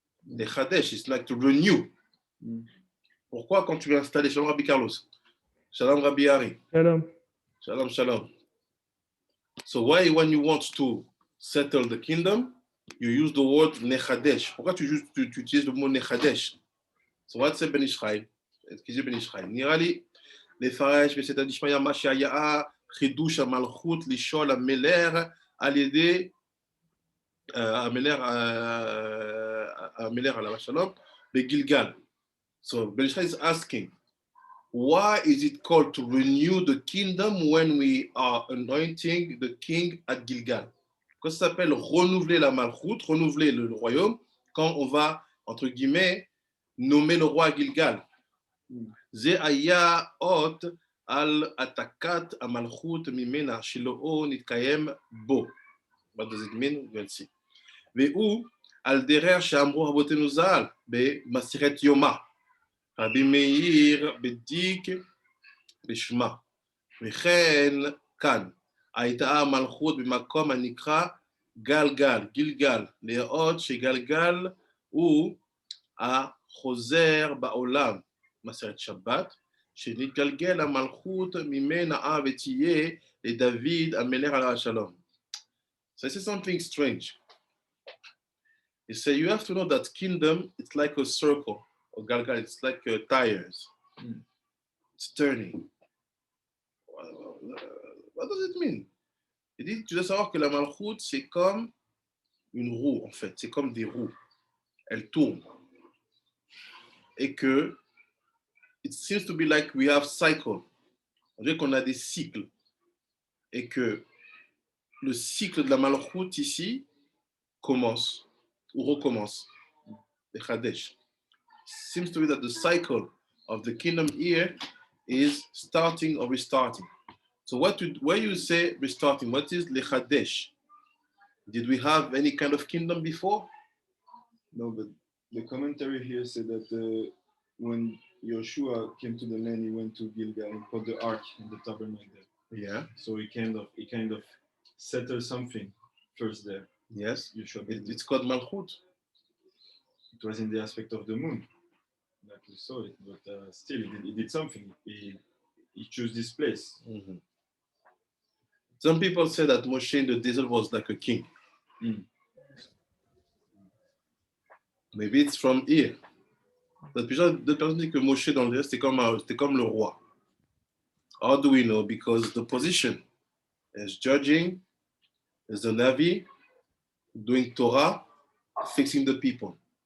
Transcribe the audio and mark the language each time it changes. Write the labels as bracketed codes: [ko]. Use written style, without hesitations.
[en] Nechadesh is like to renew. [fr] Pourquoi quand tu veux installer, Shalom Rabbi Carlos, Shalom Rabbi Ari, [he] Shalom. Shalom Shalom. [en] So why when you want to settle the kingdom, you use the word nechadesh? [fr] Pourquoi tu utilises le mot nechadesh? [en] So what say Ben Ishai? [fr] Excusez Ben Ishai. [he] נראה לי לפרש בסדר דשמיא מה שהיה חידוש המלכות לשאול המלך על ידי המלך עליו השלום בגילגל. [en] So Ben Ishai is asking, why is it called to renew the kingdom when we are anointing the king at Gilgal? [fr] Pourquoi ça s'appelle renouveler la malchoute, renouveler le royaume, quand on va, entre guillemets, nommer le roi à Gilgal? [he] זה היה אות על העתקת המלכות ממנה שלא נתקיים בו. [en] What does it mean? We'll see. [he] והוא על דרך שאמרו רבותינו ז"ל במסכת יומא. רבי מאיר בדיק בשמה. וכן כאן הייתה המלכות במקום הנקרא גלגל, גילגל, לראות שגלגל הוא החוזר בעולם. מסכת שבת, שנתגלגל המלכות ממנה ותהיה לדוד המלך עליו השלום. [en] So this is something strange. He said, you have to know that kingdom, it's like a circle, or galgal, it's like tires. It's turning. What does it mean? [fr] Il dit, tu dois savoir que la malchoute, c'est comme une roue, en fait. C'est comme des roues. Elles tournent. Et que, [en] it seems to be like we have cycle. [fr] On dirait qu'on a des cycles. Et que le cycle de la malchoute ici commence ou recommence. [en] The Chadesh. Seems to be that the cycle of the kingdom here is starting or restarting. So when you say restarting, what is Le Chadesh? Did we have any kind of kingdom before? No, but the commentary here said that when Joshua came to the land, he went to Gilgal and put the ark in the tabernacle there. Yeah. So he kind of settled something first there. Yes. Joshua It's called Malchut. It was in the aspect of the moon, like we saw it, but still he did something. He chose this place. Mm-hmm. Some people say that Moshe in the desert was like a king. Maybe it's from here. [fr] D'autres personnes disent que Moshe dans le désert, c'était comme le roi. [en] How do we know? Because the position is judging, is the Navi, doing Torah, fixing the people.